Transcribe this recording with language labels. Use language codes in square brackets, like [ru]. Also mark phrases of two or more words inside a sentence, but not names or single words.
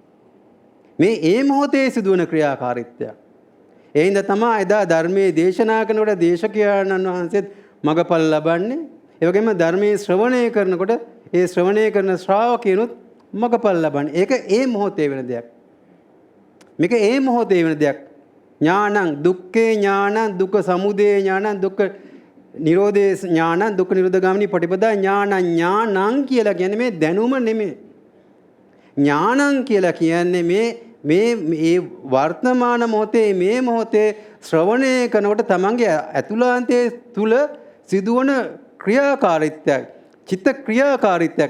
[si] මේ මොහොතේ සිදුවන ක්‍රියාකාරීත්වයක්. ඒ හින්දා තමයි එදා ධර්මයේ දේශනා කරනකොට දේශකයන්න් වහන්සේත් මගපල් ලබන්නේ. ඒ වගේම ධර්මයේ ශ්‍රවණය කරනකොට ඒ ශ්‍රවණය කරන ශ්‍රාවකයන්ුත් මගපල් ලබන්නේ. ඒක මොහොතේ වෙන දෙයක්. මේක මොහොතේ වෙන දෙයක්. [pi] ඥානං දුක්ඛේ ඥානං දුක්ඛ සමුදය ඥානං දුක්ඛ නිරෝධේ ඥානං දුක්ඛ නිරෝධ ගාමිනී පටිපදා ඥානං [si] කියලා කියන්නේ මේ දැනුම නෙමෙයි. ඥානං කියලා කියන්නේ මේ වර්තමාන මොහොතේ මේ මොහොතේ ශ්‍රවණය කරනකොට තමන්ගේ ඇතුළාන්තයේ තුල සිදුවන ක්‍රියාකාරීත්වයක්, චිත්ත ක්‍රියාකාරීත්වයක්.